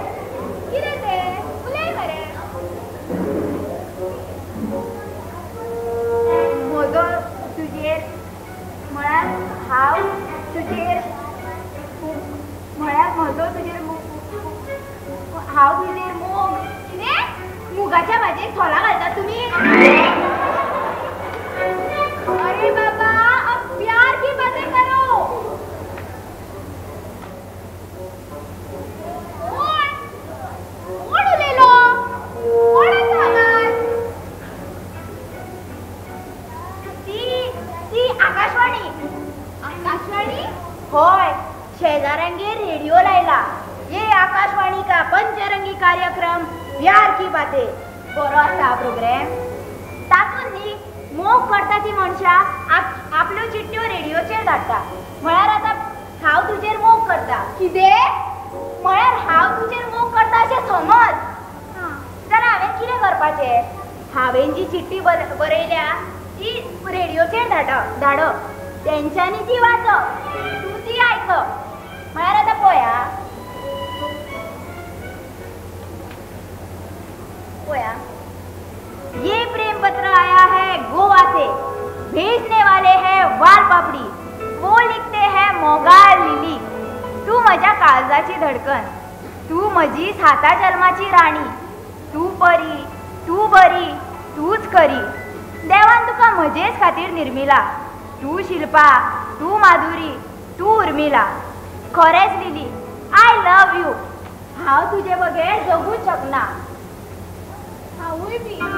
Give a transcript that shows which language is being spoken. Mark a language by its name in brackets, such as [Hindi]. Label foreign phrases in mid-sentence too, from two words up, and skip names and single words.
[Konkani] कितें तें उलय मरे. म्हजो तुजेर म्हळ्यार हांव तुजेर म्हळ्यार म्हजो तुजेर हाव तुझे मूग किने मुगाच्या भाजीत छोला घालता तुम्ही [Hindi] अरे बाबा अब प्यार की बातें करो [Konkani] कोण उलेलो कोणाचा आवाज ती आकाशवाणी आकाशवाणी होय शेजाऱ्यांगे रेडिओ लायला [Hindi] ये आकाशवाणी का पंचरंगी कार्यक्रम [Konkani] प्यार की बातें बरो आसा प्रोग्राम तातून न्ही मोग करता ती मनशा आपल्यो चिठ्ठ्यो रेडिओचेर धाडटा म्हळ्यार आतां हांव तुजेर मोग करता कितें म्हळ्यार हांव तुजेर मोग करता अशें समज जाल्यार हांवें कितें करपाचें हांवें जी चिठ्ठी बरयल्या ती रेडिओचेर धाडप तेंच्यांनी ती वाचप तूं ती आयकप म्हळ्यार आतां पळया [Hindi] ये प्रेम पत्र आया है गोवा से भेजने वाले हैं वाल पापड़ी वो लिखते हैं [Konkani] मोगाळ लिली तू म्हज्या काळजाची धडकन तू म्हजी साता जन्माची राणी तू परी तू बरी तूच खरी देवान तुका म्हजेच खातीर निर्मिला तू शिल्पा तू माधुरी तू उर्मिला खरेंच लिली [English] I love you [Konkani] हांव तुजे बगैर जगूच शकना हांवूय बी